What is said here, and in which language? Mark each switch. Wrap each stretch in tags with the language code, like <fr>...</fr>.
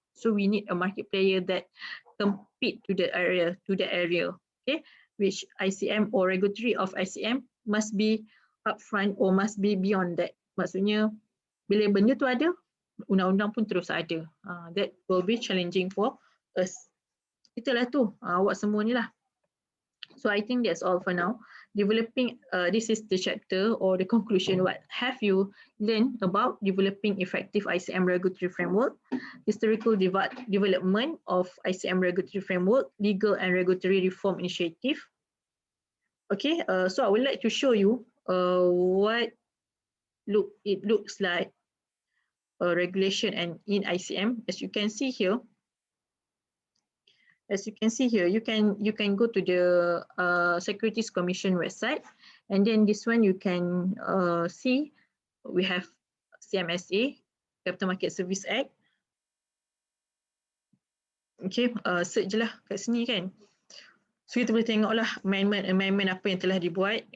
<en>So we need a market player that compete to that area, okay, which ICM or regulatory of ICM must be upfront or must be beyond that.</en> <ms>Maksudnya bila benda tu ada, undang-undang pun terus ada.</ms> <en>That will be challenging for us.</en> <ms>Itulah tu, awak semua ni lah.</ms> <en>So I think that's all for now. Developing, this is the chapter or the conclusion. What have you learned about developing effective ICM regulatory framework, historical development of ICM regulatory framework, legal and regulatory reform initiative. Okay, so I would like to show you what it looks like regulation and in ICM. As you can see here, you can go to the Securities Commission website, and then this one you can see we have CMSA, Capital Market Service Act.</en> <ms>Okay, search je lah kat sini, kan. So kita boleh tengok lah amendment apa yang telah dibuat.</ms>